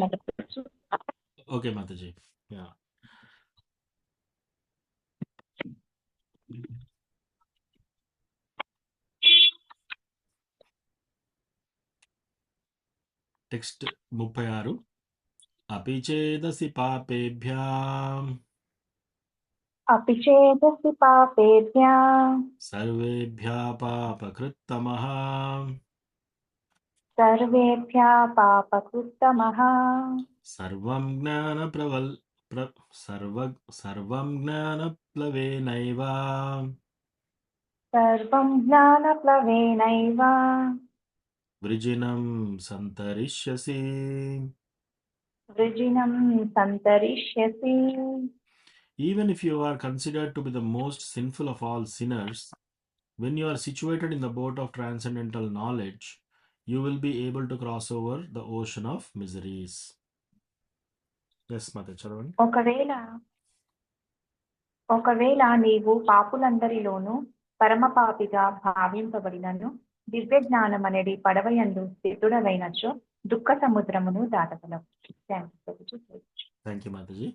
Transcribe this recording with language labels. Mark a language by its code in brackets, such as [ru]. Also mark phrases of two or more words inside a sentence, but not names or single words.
[te] ఓకే మాతాజీ. [en] Ya text 36. [sa] అపి చేదసి పాపేభ్యాం अपि चेदसि पापेभ्यः సర్వేభ్యः పాపకృత్తమః सर्वेभ्यः पापकृत्तमः సర్వం జ్ఞానప్లవేనైవ सर्वं ज्ञानप्लवेनैव వృజినం సంతరిష్యసి. वृजिनं सन्तरिष्यसि. [en] Even if you are considered to be the most sinful of all sinners, when you are situated in the boat of transcendental knowledge, you will be able to cross over the ocean of miseries. Yes, Mother Charavan. [te] ఒకవేళ నీవు పాపులందరిలోనూ పరమపాపిగా భావింపబడినను దివ్య జ్ఞానం అనేది పడవయందు స్థితుడవైనచో దుఃఖ సముద్రమును దాటగలవు. [en] Thank you Mataji.